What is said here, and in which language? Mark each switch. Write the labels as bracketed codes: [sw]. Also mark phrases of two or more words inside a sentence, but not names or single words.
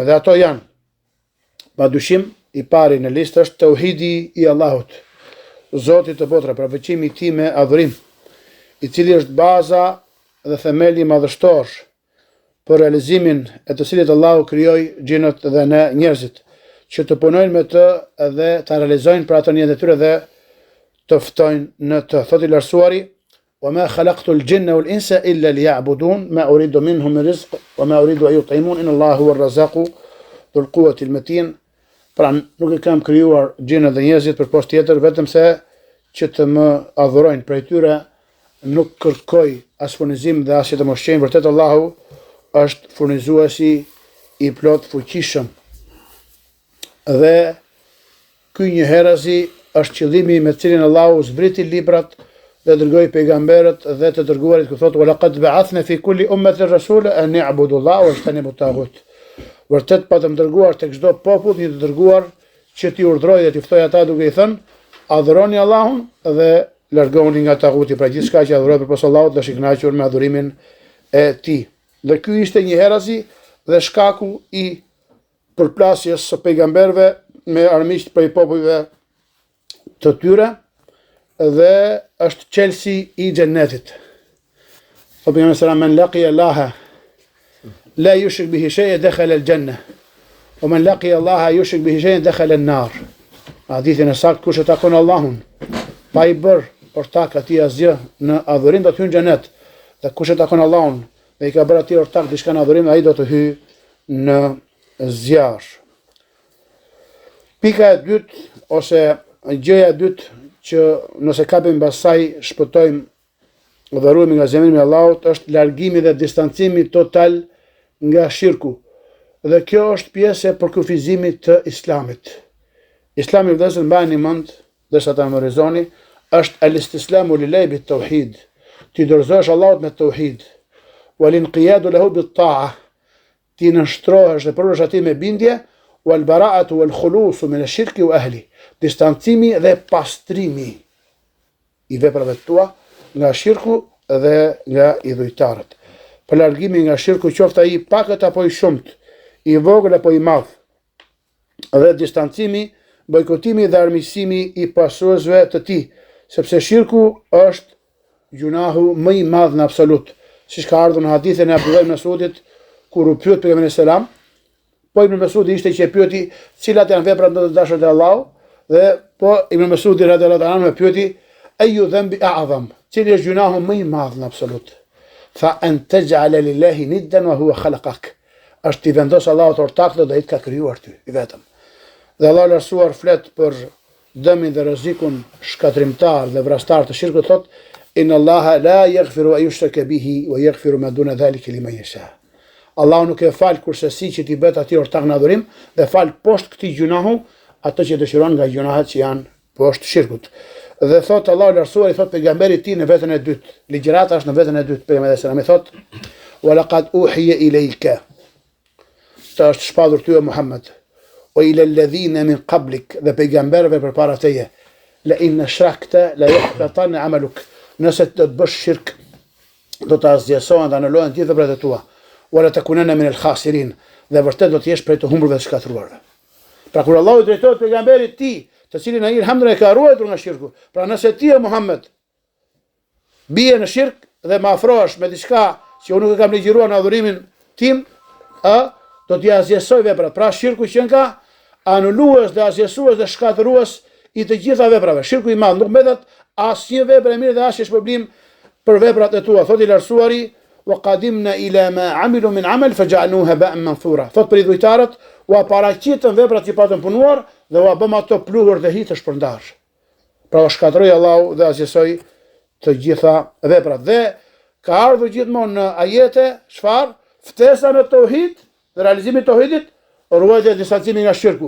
[sq] Dhe ato janë, padyshim, i pari në listë është tauhidi i Allahut, Zotit të botrave, pra veçimi i tij me adhurim, i cili është baza dhe themeli madhështor për realizimin e të cilit Allahu krijoi xhinët dhe ne njerëzit, që të punojnë me të dhe të realizojnë për atë në jetën e tyre dhe të ftojnë në të. Thotë i Lartësuari, [ar] وما خلقت الجن والإنس إلا ليعبدون ما أريد منهم من رزق وما أريد أن يطعمون إن الله هو الرزاق ذو القوة المتين. [sq] Pra nuk e kam krijuar gjinët dhe njerëzit për poshtë tjetër, vetëm se që të më adhurojnë. Prej tyre nuk kërkoj as furnizim dhe as që të më ushqejnë. Vërtet Allahu është furnizuesi i plot fuqishëm. Dhe ky një herazi është qëllimi me cilin Allahu zbriti librat dhe dërgoi pejgamberët dhe të dërguarit, ku thotë [ar] ولقد بعثنا في كل أمة رسولا أن اعبدوا الله واجتنبوا الطاغوت. [sq] Vërtet patëm dërguar tek çdo popull një të dërguar që t'i urdhroi dhe t'i ftoi ata duke i thënë adhuroni Allahun dhe largoni nga taghuti, pra gjithçka që adhurohet përpos Allahut dhe është i kënaqur me adhurimin e tij. Dhe ky ishte një herazi dhe shkaku i përplasjes së pejgamberëve me armiqt prej popujve të tyre, dhe është qelsi i xhennetit. Thotë pejgamberi [ar] صلى الله عليه وسلم, من لقي الله لا يشرك به شيئا دخل الجنة ومن لقي الله يشرك به شيئا دخل النار. [sq] Hadithin e saktë, kush e takon Allahun pa i bër ortak atij asgjë në adhurim do të hyjë në xhenet, dhe kush e takon Allahun dhe i ka bërë atij ortak diçka në adhurim, ai do të hyjë në zjarr. Pika e dytë ose gjëja e dytë që nëse kapim mbas saj shpëtojmë dhe ruhemi nga zemrimi i Allahut është largimi dhe distancimi total nga shirku. Dhe kjo është pjesë e përkufizimit të Islamit. Islami vëllezër mbani mend, derisa ta memorizoni, është [ar] الاستسلام لله بالتوحيد. [sq] Ti dorëzohesh Allahut me tauhid. [ar] والانقياد له بالطاعة. [sq] Ti nështrohesh dhe përush atij me bindje, [ar] والبراءة والخلوص من الشرك وأهله. [sq] Distancimi dhe pastrimi i veprave tua nga shirku dhe nga idhujtarët. Për largimi nga shirku qoftë ai pakët apo i shumt, i vogël apo i madh. Dhe distancimi, bojkotimi dhe armiqësimi i pasuesve të tij, sepse shirku është gjunahu më i madh në absolut. Siç ka ardhur në hadithin e Abdullah ibn Mas'udit, kur u pyet pejgamberi selam, po Ibn Mas'udi ishte që e pyeti cilat janë veprat më të dashura te Allahu, dhe po Ibn Mas'udi [ar] رضي الله عنه [sq] e pyeti [ar] أي ذنب أعظم, [sq] cili është gjunahu më i madh në absolut. [ar] فأن تجعل لله ندا وهو خلقك. [sq] Është ti vendos Allahut ortak dhe ai të ka krijuar ty i vetëm. Dhe Allahu lartësuar flet për dëmin dhe rrezikun shkatrimtar dhe vrastar të shirkut, thot [ar] إن الله لا يغفر أن يشرك به ويغفر ما دون ذلك لمن يشاء. [sq] Allahu nuk e fal kurse si që ti bëhet atij ortak në adhurim, dhe fal poshtë këtij gjunahu ato që dëshiron nga gjunahet që janë poshtë shirkut. Dhe thot Allahu lartësuar i thot pejgamberit tij në vetën e dytë. Ligjërata është në vetën e dytë. Pejgamberi selam i thot: [ar] "ولقد أوحي إليك." [sq] Ta është shpallur ty o Muhammed. [ar] "وإلى الذين من قبلك", [sq] dhe pejgamberëve përpara teje. [ar] "لئن أشركت ليحبطن عملك." [sq] Nëse të bësh shirk, do të azgjesohen dhe anulohen gjithë veprat e tua. [ar] "ولتكونن من الخاسرين", [sq] dhe vërtet do të jesh prej të humburve dhe shkatruarve. Pra kur Allahu drejtohet pejgamberit tij, të cilin ai alhamdulillah ka ruajtur nga shirku. Pra nëse ti o Muhammed bie në shirk dhe më afrohesh me diçka që unë nuk e kam ligjëruar në adhurimin tim, do t'i azjesoj veprat. Pra shirku që nga anulues dhe azjesues dhe shkatërues i të gjitha veprave. Shirku i madh nuk mbetet asnjë vepër e mirë dhe asnjë shpërblim për veprat e tua. Thot i lartësuari: [ar] "وقدمنا إلى ما عملوا من عمل فجعلناه هباء منثورا." [sq] Thot për idhujtarët, u paraqitën veprat që patën punuar dhe u bëm ato pluhur dhe hitë shpërndar. Pra u shkatëroi Allahu dhe azjesoi të gjitha veprat. Dhe ka ardhur gjithmonë në ajete çfarë? Ftesa në tauhid dhe realizimi i tauhidit, ruajtja dhe distancimi nga shirku.